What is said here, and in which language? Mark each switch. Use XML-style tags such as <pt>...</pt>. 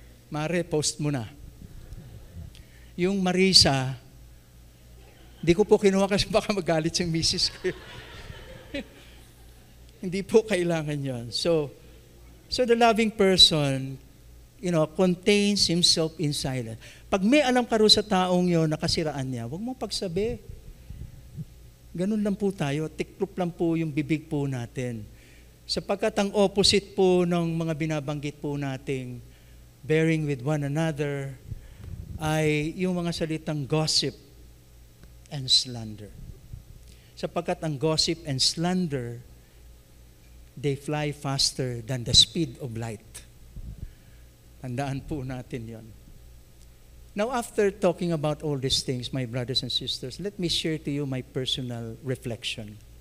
<tl>Mare, post mo na. Yung Marisa, di ko po kinuha kasi baka magalit yung misis ko. Hindi po kailangan yon.</tl> <en>So the loving person, contains himself in silence.</en> <tl>Pag may alam ka rin sa taong yon na kasiraan niya, huwag mong pagsabi. Ganun lang po tayo. Tiklop lang po yung bibig po natin. Sapagkat ang opposite po ng mga binabanggit po nating</tl> <en>bearing with one another</en> <tl>ay yung mga salitang</tl> <en>gossip and slander.</en> <tl>Sapagkat ang</tl> <en>gossip and slander, they fly faster than the speed of light.</en> <tl>Tandaan po natin yon.</tl> <en>Now, after talking about all these things, my brothers and sisters, let me share to you my personal reflection.</en>